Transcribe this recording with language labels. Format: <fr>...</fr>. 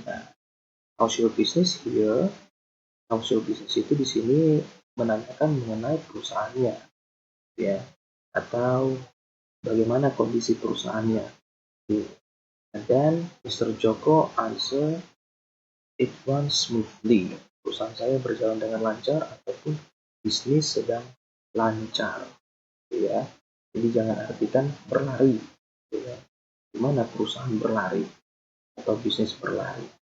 <en>Nah, how's your business here? How's your business</en> <id>itu di sini menanyakan mengenai perusahaannya, ya, atau bagaimana kondisi perusahaannya.</id> <en>And then Mr. Joko answer, it runs smoothly.</en> <id>Perusahaan saya berjalan dengan lancar ataupun bisnis sedang lancar, ya. Jadi jangan artikan berlari, Ya. Gimana perusahaan berlari atau bisnis berlari?</id>